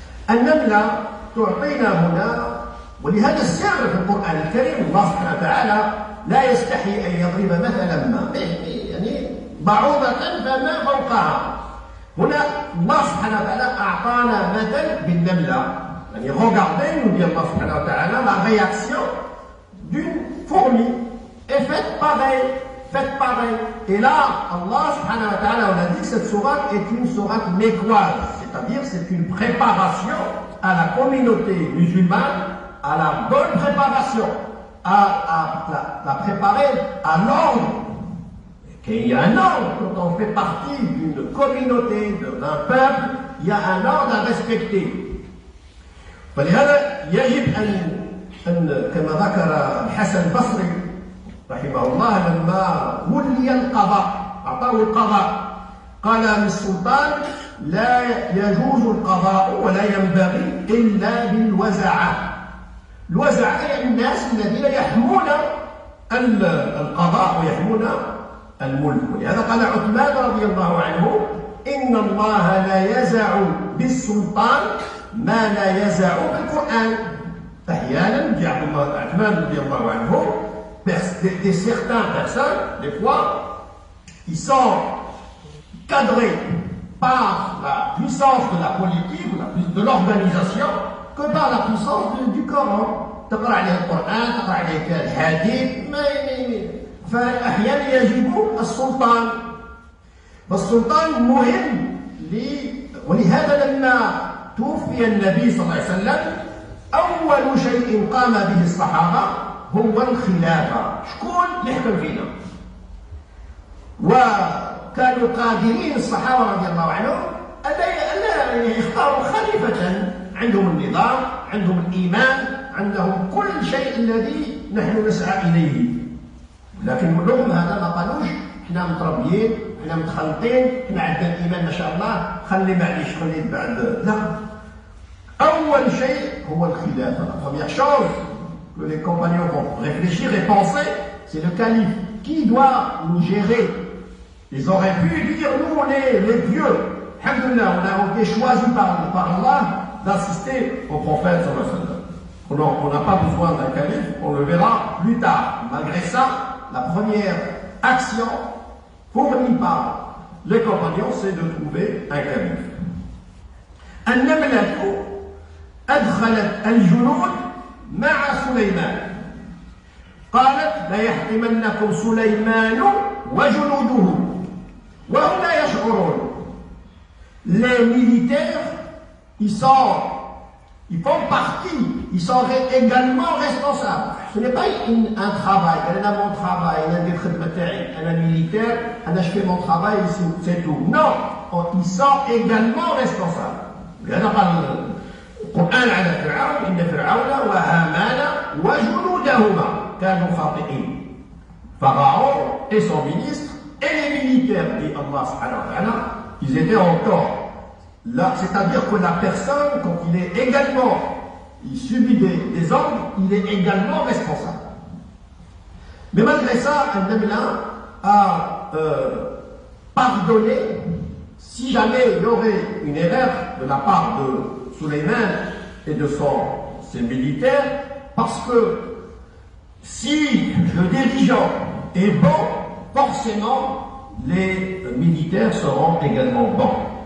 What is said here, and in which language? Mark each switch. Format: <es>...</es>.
<ar>النملة تعطينا هنا، ولهذا السر في القرآن الكريم الله سبحانه وتعالى لا يستحي أن يضرب مثلا ما، يعني بعوضة فما فوقها. هنا الله سبحانه وتعالى أعطانا مثل بالنملة. يعني</ar> <fr>regardez, nous dit Allah subhanahu wa ta'ala, la réaction d'une fourmi est faite pareil. Et là, Allah subhanahu wa ta'ala, on a dit que cette sourate est une sourate mécoise, c'est-à-dire c'est une préparation à la communauté musulmane, à la bonne préparation, à la préparer à l'ordre. Il y a un ordre quand on fait partie d'une communauté, d'un peuple, il y a un ordre à respecter.</fr> <ar>فلهذا يجب أن كما ذكر الحسن البصري رحمه الله لما ولي القضاء أعطاه القضاء قال للسلطان لا يجوز القضاء ولا ينبغي إلا بالوزعة. الوزعة يعني الناس الذين يحمون القضاء ويحمون الملك. ولهذا قال عثمان رضي الله عنه إن الله لا يزع بالسلطان ما لا يزع بالقرآن. أحيانا جاء عثمان رضي الله عنه</ar> <fr>certaines personnes, des fois, ils sont cadrés par la puissance de la politique, de l'organisation, que par la puissance du Coran.</fr> <ar>تقرأ عليه القرآن، تقرأ عليه الحديث، فأحيانا يجب السلطان. والسلطان مهم ولهذا لما توفي النبي صلى الله عليه وسلم أول شيء قام به الصحابة هو الخلافة. شكون اللي يحكم فينا؟ وكانوا قادرين الصحابة رضي الله عنهم ألا يختاروا خليفة عندهم النظام، عندهم الإيمان، عندهم كل شيء الذي نحن نسعى إليه. لكن رغم هذا ما قالوش احنا متربيين، احنا متخلطين، احنا عندنا الإيمان ما شاء الله، خلي معليش خلي بعد. لا، أول شيء هو الخلافة.</ar> <fr>La première chose que les compagnons vont réfléchir et penser, c'est le calife. Qui doit nous gérer? Ils auraient pu dire, nous on est les dieux. Alhamdulillah, on a été choisis par Allah d'assister au prophète sallallahu alayhi wa sallam. On n'a pas besoin d'un calife, on le verra plus tard. Malgré ça, la première action fournie par les compagnons, c'est de trouver un calife.</fr> <ar>النملة أدخلت الجنود مع سليمان قالت ليحطمنكم سليمان وجنوده وهم لا يشعرون.</ar> <fr>Les militaires, ils font partie, ils sont également responsables. Ce n'est pas un travail, elle a mon travail, elle a des خدمة elle est militaire, je fais mon travail, c'est tout. Non, ils sont également responsables.</fr> <ar>لهذا قال القرآن على فرعون إن فرعون وهامان وجنودهما كانوا خاطئين.</ar> <fr>Pharaon et son ministre et les militaires, dit Allah subhanahu wa ta'ala, ils étaient en tort. Là, c'est-à-dire que la personne, quand il subit des ordres, il est également responsable. Mais malgré ça, Al-Namla a pardonné si jamais il y aurait une erreur de la part de Sulayman et de ses militaires, parce que si le dirigeant est bon, forcément les militaires seront également bons.</fr>